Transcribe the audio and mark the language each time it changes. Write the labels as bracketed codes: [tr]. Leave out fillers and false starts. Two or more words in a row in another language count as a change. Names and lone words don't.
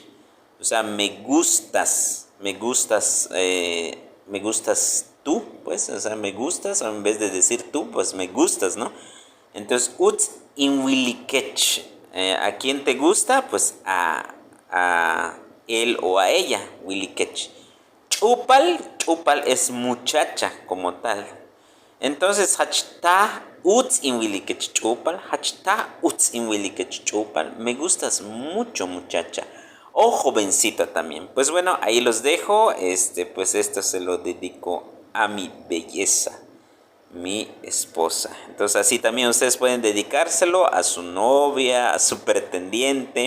[es] O sea, me gustas tú, pues, o sea, me gustas, en vez de decir tú, pues me gustas, ¿no? Entonces, [tzh] uts in wilikech. [es] ¿A quién te gusta? Pues a él o a ella, wilikech. Chupal es muchacha como tal. Entonces, [tzh] hachta uts in wilikech chupal, hachta uts in wilikech chupal. [es] Me gustas mucho, muchacha. O jovencita también. Pues bueno, ahí los dejo. Pues esto se lo dedico a mi belleza, mi esposa. Entonces así también ustedes pueden dedicárselo a su novia, a su pretendiente.